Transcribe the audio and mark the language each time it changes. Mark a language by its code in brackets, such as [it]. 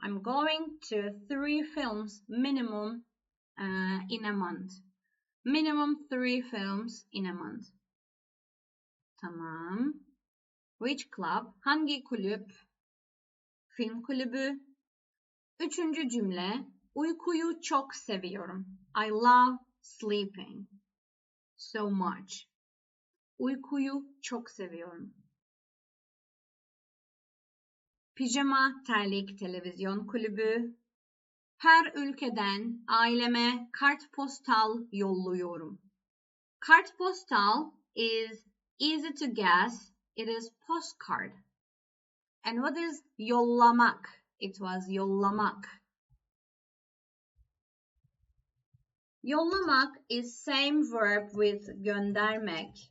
[en] I'm going to 3 films minimum in a month. Minimum 3 films in a month. Tamam. Which club? [tr] Hangi kulüp? film kulübü. Üçüncü cümle, uykuyu çok seviyorum. [en] I love sleeping so much. [tr] Uykuyu çok seviyorum. Pijama terlik televizyon kulübü. Her ülkeden aileme kartpostal yolluyorum. [en] Kartpostal is easy to guess. It is postcard. And what is yollamak? It was yollamak. Yollamak is same verb with göndermek.